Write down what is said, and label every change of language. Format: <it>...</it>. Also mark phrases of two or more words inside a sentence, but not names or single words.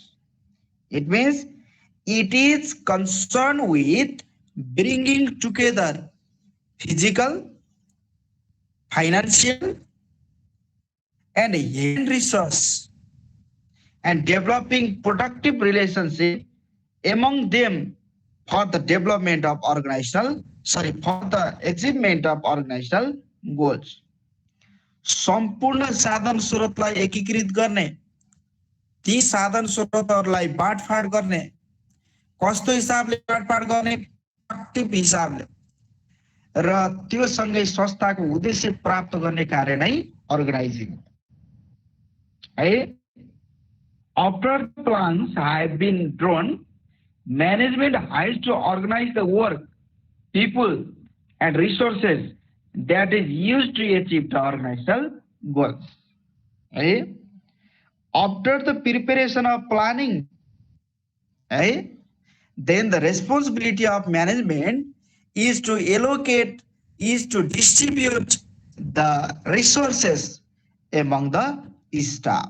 <en>It means it is concerned with bringing together physical, financial and human resource and developing productive relationship among them for the development of for the achievement of organizational goals.</en> <ne>सम्पूर्ण साधन स्रोतलाई एकीकृत गर्ने, ती साधन स्रोतहरूलाई बाँडफाँड गर्ने, कस्तो हिसाबले बाँडफाँड गर्ने, प्रोडक्टिभ हिसाबले, र त्यो सँगै संस्थाको उद्देश्य प्राप्त गर्ने कार्य नै अर्गनाइजिङ है।</ne> <en>after plans have been drawn, management has to organize the work, people and resources that is used to achieve the organizational goals. After the preparation of planning, then the responsibility of management is to allocate, is to distribute the resources among the staff.</en>